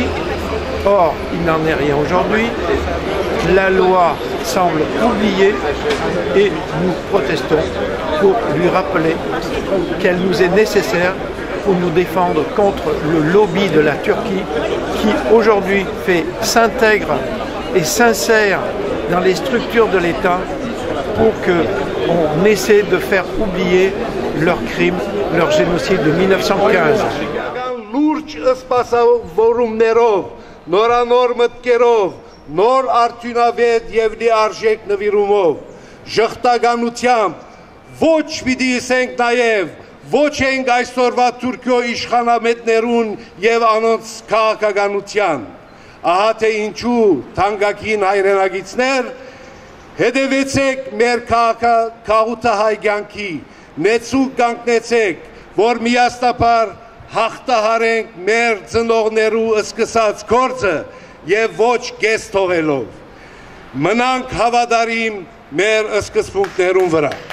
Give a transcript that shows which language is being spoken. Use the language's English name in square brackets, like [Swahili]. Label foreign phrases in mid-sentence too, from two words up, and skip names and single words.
[French] Or, il n'en est rien aujourd'hui. La loi semble oubliée et nous protestons pour lui rappeler qu'elle nous est nécessaire pour nous défendre contre le lobby de la Turquie qui aujourd'hui s'intègre et s'insère dans les structures de l'État pour qu'on essaie de faire oublier leurs crimes, leur génocide de 1915. [Armenian] Նորանոր մտքերով, նոր արդյունավետ եւ լիարժեք նվիրումով, ժխտականությամբ ոչ պիտի ասենք նաեւ ոչ ենք այսօրվա Թուրքիո իշխանամետներուն եւ անոնց քաղաքականության։ Ահա թե ինչու թանկագին հայրենագիցներ հետևեցեք մեր քաղաքահայ կյանքի, մեծուկ կանգնեցեք, որ միասնաբար հաղթահարենք մեր ծնողներու սկսած գործը եւ ոչ կես թողելով։ Մնանք հավատարիմ մեր սկզբունքներուն վրա։